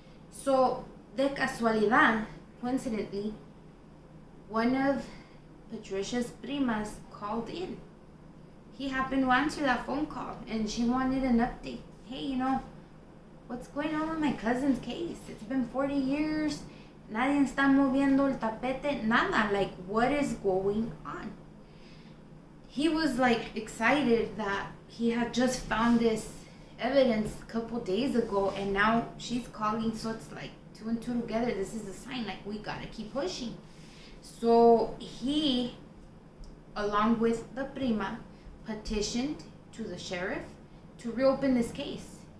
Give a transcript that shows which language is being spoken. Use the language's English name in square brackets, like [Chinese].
[English] So, [Spanish] de casualidad, [English] coincidentally, one of Patricia's primas called in. He happened to answer that phone call, and she wanted an update. Hey, you know, what's going on with my cousin's case? It's been 40 years. [Spanish] Nadie está moviendo el tapete. [English] Nada. Like, what is going on? He was, like, excited that he had just found this evidence a couple days ago, and now she's calling, so it's like 2 and 2 together. This is a sign, like, we gotta keep pushing. So he, along with the prima, petitioned to the sheriff to reopen this case.